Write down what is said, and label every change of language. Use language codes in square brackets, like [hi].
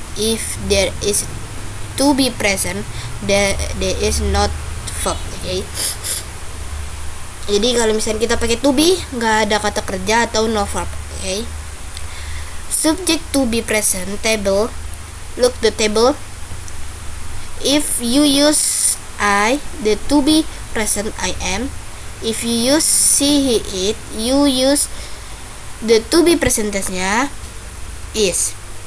[en] If there is to be present, there is not verb. Okay. [id] Jadi kalau misalnya kita pakai to be, nggak ada kata kerja atau [en] no verb. Okay. Subject to be present table. Look the table. If you use I, the to be present I am. If you use she, he, it, you use the to be present tense-nya is.